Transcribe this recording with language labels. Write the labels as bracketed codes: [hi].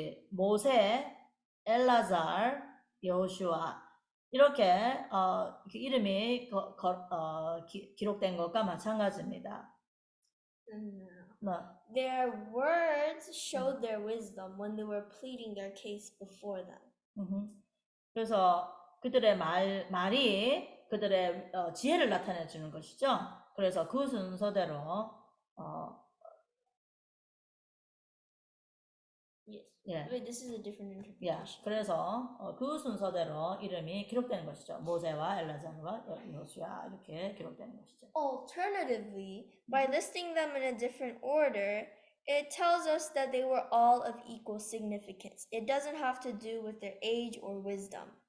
[ko] 모세, 엘라잘, 여호수아 이렇게 이름이 기록된 것과 마찬가지입니다. [en] Their words showed their wisdom when they were pleading their case before them. [ko] 그래서 그들의 말이 그들의 지혜를 나타내 주는 것이죠. 그래서 그 순서대로 [en] Yes. Wait, this is a different interpretation. [ko] 그래서 그 순서대로 이름이 기록되는 것이죠. 모세와 엘라자르와 여호수아 이렇게 기록되는 것이죠. [en] Alternatively, by listing them in a different order, it tells us that they were all of equal significance. It doesn't have to do with their age or wisdom.